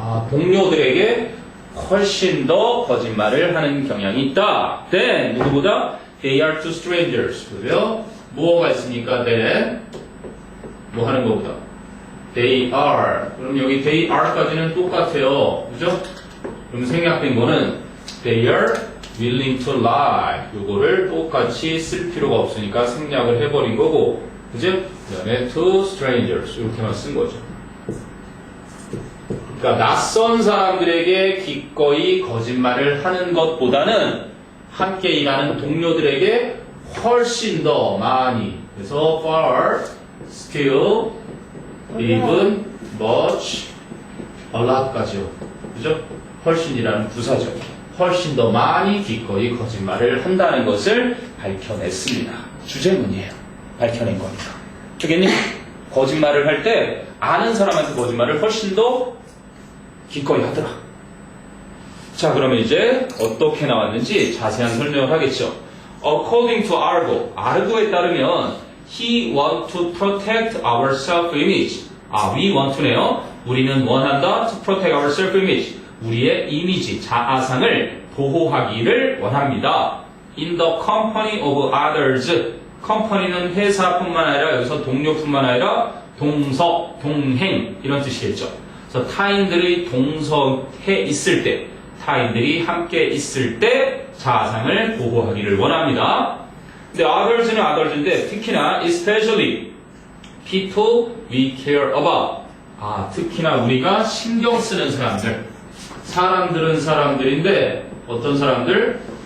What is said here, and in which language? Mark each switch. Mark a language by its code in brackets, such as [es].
[ko] 동료들에게 훨씬 더 거짓말을 하는 경향이 있다. Then 누구보다 [en] they are to strangers. [ko] 그래요? 뭐가 있습니까? that 뭐 하는 것보다 [en] they are. [ko] 그럼 여기 [en] they are [ko] 까지는 똑같아요. 그죠? 그럼 생략된 거는 [en] they are willing to lie. [ko] 요거를 똑같이 쓸 필요가 없으니까 생략을 해버린 거고, 그죠? 그 다음에 [en] to strangers [ko] 이렇게만 쓴 거죠. 그러니까 낯선 사람들에게 기꺼이 거짓말을 하는 것보다는 함께 일하는 동료들에게 훨씬 더 많이, 그래서 [en] far, still, even, much, a lot [ko] 까지요. 그죠? 훨씬이라는 부사죠. 훨씬 더 많이 기꺼이 거짓말을 한다는 것을 밝혀냈습니다. 주제문이에요. 밝혀낸 거니까. 알겠니? 거짓말을 할 때 아는 사람한테 거짓말을 훨씬 더 기꺼이 하더라. 자, 그러면 이제 어떻게 나왔는지 자세한 설명을 하겠죠. [en] According to Argo, [ko] 아르고에 따르면 [en] he want to protect our self-image. we want to네요. [ko] 우리는 원한다. [en] to protect our self-image. [ko] 우리의 이미지, 자아상을 보호하기를 원합니다. [en] In the company of others. [ko] company는 회사뿐만 아니라 여기서 동료뿐만 아니라 동석, 동행 이런 뜻이겠죠. 그래서 타인들의 동석해 있을 때, 타인들이 함께 있을 때 자아상을 보호하기를 원합니다. 근데 [en] others는 others인데 [ko] 특히나 [en] especially people we care about. [ko] 특히나 우리가 신경 쓰는 사람들. 사람들은 사람들인데 어떤 사람들?